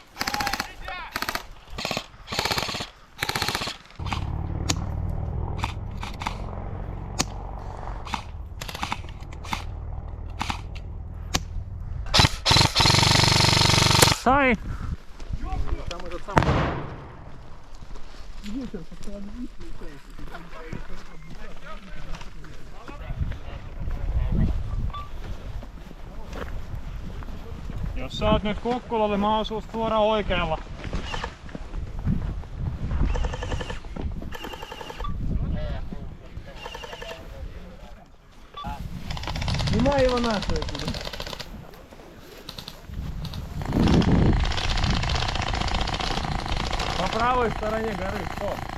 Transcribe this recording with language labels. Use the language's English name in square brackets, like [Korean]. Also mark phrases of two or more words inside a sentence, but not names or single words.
[Finnish] Sai! Jos sä oot nyt Kukkulalle, mä oon susta suoraan oikealla. [Russian] Снимай его нахуй отсюда. По правой стороне горы, что?